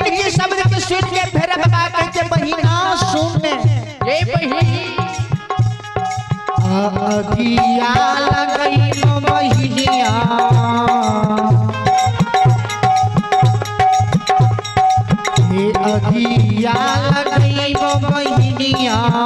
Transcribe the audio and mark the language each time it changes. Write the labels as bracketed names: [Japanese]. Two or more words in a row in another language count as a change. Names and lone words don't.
[Bhojpuri] के शब्द के सुन के भैरव बाबा कहे के बहिना सुनने ये बहिनी अगिया लगई बहिनिया हे अगिया लगई बहिनिया